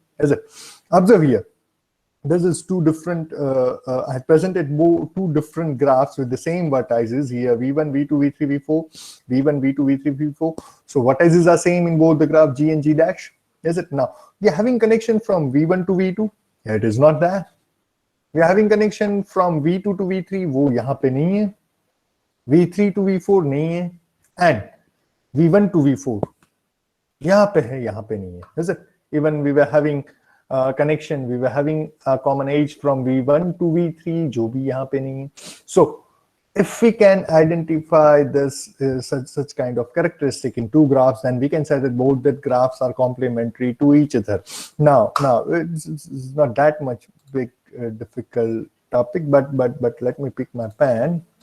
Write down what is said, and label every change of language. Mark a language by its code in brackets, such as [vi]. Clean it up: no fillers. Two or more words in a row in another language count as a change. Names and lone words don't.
[en] Is it? Observe here. This is two different, I presented two different graphs with the same vertices here, V1, V2, V3, V4, V1, V2, V3, V4. So vertices are same in both the graph G and G dash. Is it? Now, we are having connection from V1 to V2. Yeah, it is not there. We are having connection from V2 to V3. [hi] वो यहाँ पे नहीं है. V3 to V4 नहीं है. And V1 to V4 यहाँ पे है, यहाँ पे नहीं है. [en] Is it? Even we were having connection, we were having a common edge from V1 to V3, [hi] जो भी यहाँ पे नहीं है. [en] So, if we can identify this such kind of characteristic in two graphs, then we can say that both the graphs are complementary to each other. Now it's not that much big difficult topic, but let me pick my pen.